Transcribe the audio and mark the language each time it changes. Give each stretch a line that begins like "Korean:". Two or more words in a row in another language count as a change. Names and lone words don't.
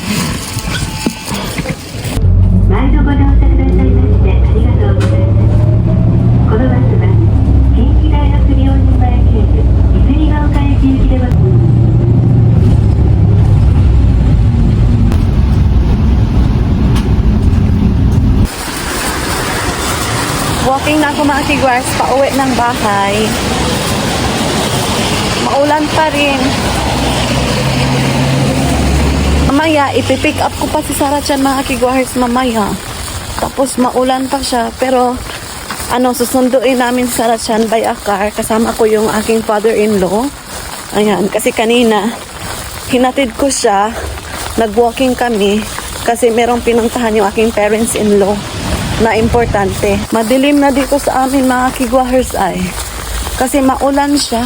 Japanese: 毎度ご乗車くださいましてありがとうございます。このバスは近畿大学病院前経由泉ヶ丘駅行きでは
Filipino: Walking na ako mga kigwahers. Pauwi ng bahay. Maulan pa rin. Mamaya, ipipick up ko pa si Sarah dyan mga kigwahers mamaya. Tapos maulan pa siya. Pero, susunduin namin si Sarah dyan
English: by a car.
Filipino: Kasama ko yung aking father-in-law. Ayan, kasi kanina, hinatid ko siya. Nag-walking kami. Kasi merong pinuntahan yung aking parents-in-law na importante. Madilim na dito sa amin mga kigwahers ay. Kasi maulan siya.